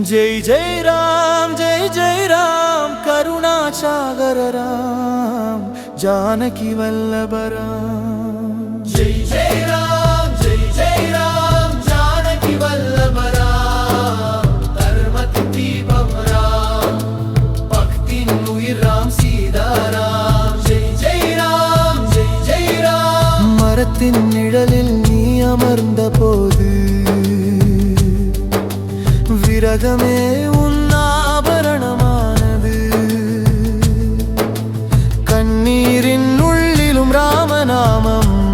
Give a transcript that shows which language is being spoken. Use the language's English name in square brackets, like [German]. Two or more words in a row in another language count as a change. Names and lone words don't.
[Hindi] जय जय राम करुणा सागर राम जानकी वल्लभ राम जय जय राम जानकी वल्लभ राम [Tamil] தர்மத்தின் தீபம் ராம பக்தியின் உயிர் ராம [Hindi] सीता राम जय जय [Tamil] राम மரத்தின் நிழலில் நீ அமர்ந்த போது விரகமே உன் ஆபரணமானது கண்ணீரின் உள்ளிலும் ராமநாமம்